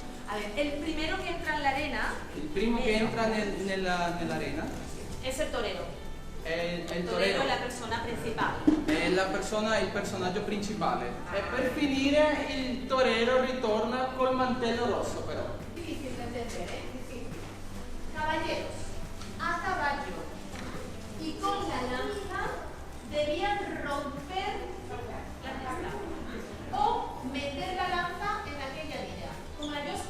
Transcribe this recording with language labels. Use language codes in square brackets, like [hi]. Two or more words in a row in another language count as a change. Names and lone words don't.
[es] A ver, el primero que entra en la arena... [it] Il primo che entra nell'arena [es] es el torero. [it] è il [es] El torero torero, es la persona principal. [it] è la persona, il personaggio principale. E per finire il torero ritorna col mantello rosso però. [es] Difícil de entender, ¿eh? Difícil. Caballeros, a caballo y con la lanza debían romper la lanza o meter la lanza en aquella línea. Como la